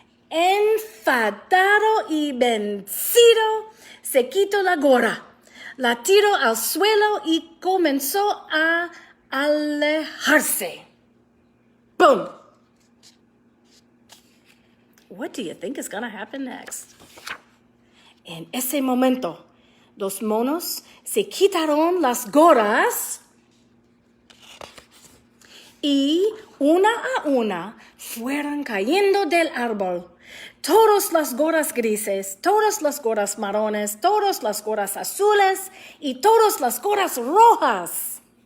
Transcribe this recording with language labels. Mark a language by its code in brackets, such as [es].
[es] Enfadado y vencido, se quitó la gorra, la tiró al suelo y comenzó a alejarse. Boom! [en] What do you think is going to happen next? [es] En ese momento, los monos se quitaron las gorras y una a una fueron cayendo del árbol. Todas las gorras grises, todas las gorras marrones, todas las gorras azules y todas las gorras rojas.